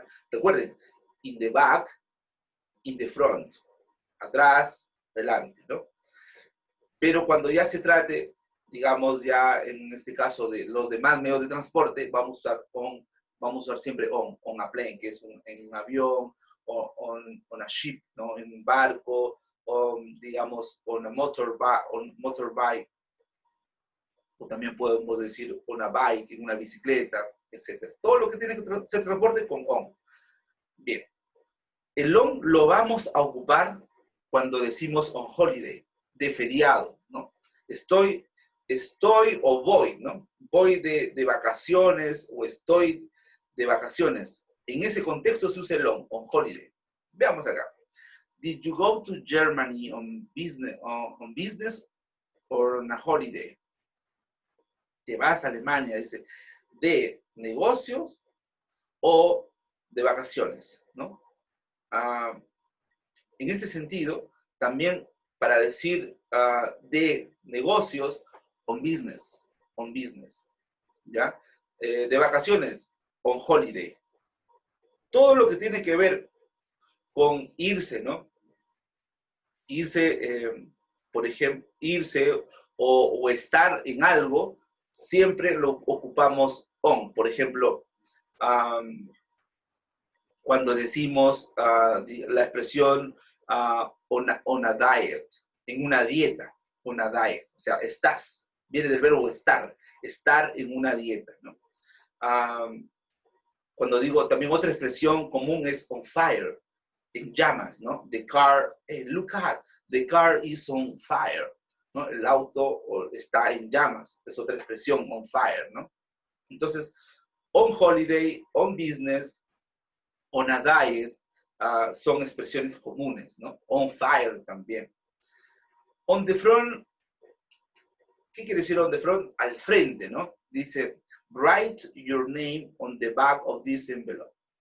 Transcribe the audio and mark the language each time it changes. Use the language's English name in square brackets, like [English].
[Spanish] Recuerden, [English] in the back, in the front. [Spanish] Atrás, delante, ¿no? Pero cuando ya se trate, digamos, ya en este caso de los demás medios de transporte, vamos a usar on, vamos a usar siempre [English] on a plane, [Spanish] que es en un avión, o [English] on a ship, [Spanish] ¿no? En un barco, o digamos, [English] on a motorbike, [Spanish] o también podemos decir [English] on a bike, [Spanish] en una bicicleta, etc. Todo lo que tiene que ser transporte con on. Bien, el on lo vamos a ocupar cuando decimos [English] on holiday, [Spanish] de feriado, ¿no? Estoy o voy, ¿no? Voy de vacaciones o estoy de vacaciones. En ese contexto se usa el [English] on holiday. [Spanish] Veamos acá. [English] Did you go to Germany on business or on a holiday? [Spanish] Te vas a Alemania, dice, de negocios o de vacaciones, ¿no? En este sentido, también para decir de negocios, [English] on business, [Spanish] ¿ya? De vacaciones, [English] on holiday. [Spanish] Todo lo que tiene que ver con irse, ¿no? Irse, por ejemplo, irse o estar en algo, siempre lo ocupamos on. Por ejemplo, cuando decimos la expresión [English] on a diet, [Spanish] en una dieta, una diet, o sea, estás, viene del verbo estar en una dieta, ¿no? Cuando digo, también otra expresión común es [English] on fire, [Spanish] en llamas, ¿no? [English] The car, hey, look at, the car is on fire, [Spanish] ¿no? El auto está en llamas, es otra expresión, [English] on fire, [Spanish] ¿no? Entonces, [English] on holiday, on business, on a diet, [Spanish] son expresiones comunes, ¿no? [English] On fire [Spanish] también. [English] On the front, [Spanish] ¿qué quiere decir [English] on the front? [Spanish] Al frente, ¿no? Dice, [English] write your name on the back of this envelope.